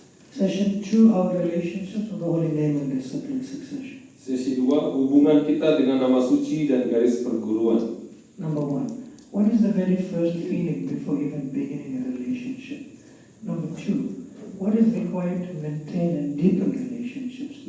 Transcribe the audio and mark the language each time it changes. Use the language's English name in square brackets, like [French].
[English] Session 2, our relationships with the Holy Name and discipline succession. [Indonesian] Sesi 2, hubungan kita dengan nama suci dan garis perguruan. [English] Number 1. What is the very first feeling before even beginning a relationship? Number 2. What is required to maintain and deepen relationships?